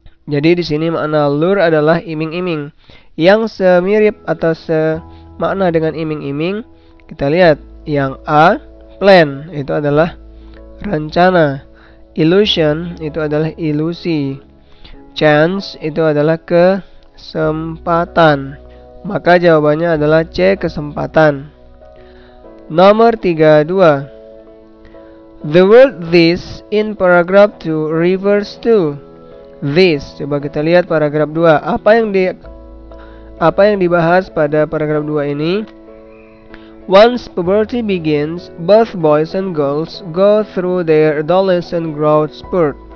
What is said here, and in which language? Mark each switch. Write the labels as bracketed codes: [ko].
[id] Jadi di sini makna lure adalah iming-iming. Yang semirip atau semakna dengan iming-iming, kita lihat yang A, plan, itu adalah rencana. Illusion itu adalah ilusi. Chance itu adalah kesempatan. Maka jawabannya adalah C, kesempatan. Nomor 32. [en] The word this in paragraph 2 refers to. [id] This, coba kita lihat paragraf 2. Apa yang dibahas pada paragraf 2 ini? [en] Once puberty begins, both boys and girls go through their adolescent growth spurt.